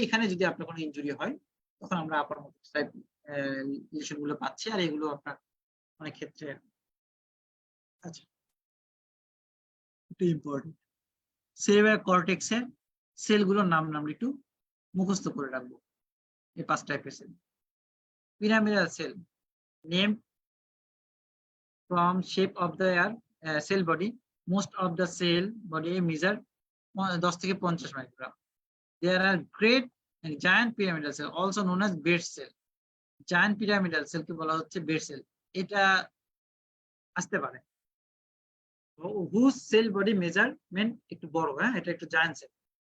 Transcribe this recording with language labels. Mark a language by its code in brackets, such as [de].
[bn] এখানে যদি আপনার কোনো ইনজুরি হয় তখন আমরা আপার মোটর টাইপ লিশন গুলো পাচ্ছি, আর এগুলো আপনার অনেক ক্ষেত্রে আচ্ছা একটু ইম্পর্টেন্ট। সেরিব্রাল কর্টেক্সের সেলগুলোর নাম আমরা একটু মুখস্থ করে রাখবো। এই 5 টাইপের sell. [en] Pyramidal cell name from shape of the cell body. Most of the cell body measure 10 [bn] থেকে 50 microgram. [en] There are great and giant pyramidal cell also known as bed cell. Giant pyramidal cell [bn] কে বলা হচ্ছে bed cell, এটা আসতে পারে। [en] whose cell body measurement [bn] একটু বড়, হ্যাঁ, এটা একটু [en] giant cell।